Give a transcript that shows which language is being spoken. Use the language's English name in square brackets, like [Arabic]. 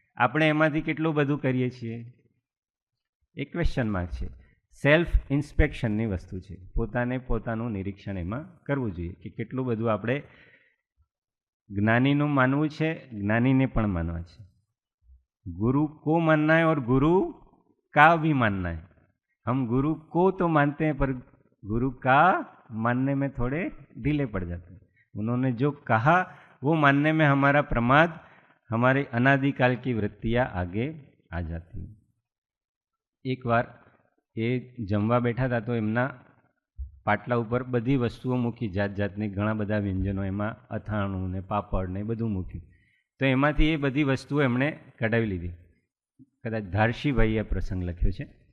[Gujarati] આપણે એમાંથી કેટલું બધું કરીએ છીએ એ ક્વેશ્ચન માર્ક છે. સેલ્ફ ઇન્સ્પેક્શનની વસ્તુ છે. પોતાનું નિરીક્ષણ એમાં કરવું જોઈએ કે કેટલું બધું આપણે જ્ઞાનીનું માનવું છે, જ્ઞાનીને પણ માનવા છે. [Hindi] गुरु को मानना है और गुरु का भी मानना है. हम गुरु को तो मानते हैं पर गुरु का मानने में थोड़े ढीले पड़ जाते हैं. उन्होंने जो कहा वो मानने में हमारा प्रमाद, हमारे अनादिकाल की वृत्तियाँ आगे आ जाती। [Gujarati] एक बार ये जमवा बैठा था तो एमना पाटला ઉપર બધી વસ્તુઓ મૂકી, જાત જાતની ઘણા બધા વ્યંજનો, એમાં અથાણું ને પાપડ ને બધું મૂક્યું. તો એમાંથી એ બધી વસ્તુઓ એમણે કઢાવી લીધી. કદાચ ધારશીભાઈએ પ્રસંગ લખ્યો છે.